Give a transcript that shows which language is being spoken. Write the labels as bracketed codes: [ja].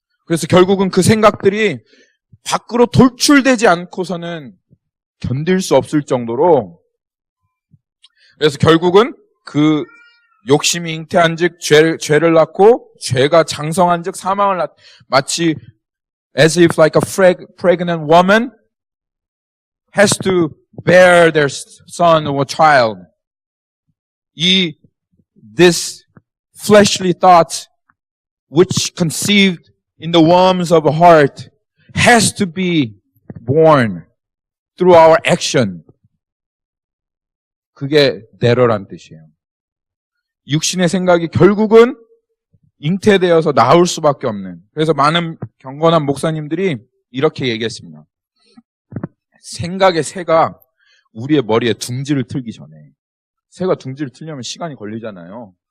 [ko] 그래서 결국은 그 생각들이 밖으로 돌출되지 않고서는 견딜 수 없을 정도로, 그래서 결국은 그 욕심이 잉태한즉 죄를 낳고 죄가 장성한즉 사망을 낳. 마치 [en] as if like a pregnant woman has to bear their son or child. This fleshly thought which conceived in the wombs of a heart has to be born through our action. [ko] 그게 debtor란 뜻이에요. 육신의 생각이 결국은 잉태되어서 나올 수밖에 없는. 그래서 많은 경건한 목사님들이 이렇게 얘기했습니다. 생각의 새가 우리의 머리에 둥지를 틀기 전에, 새가 둥지를 틀려면 시간이 걸리잖아요.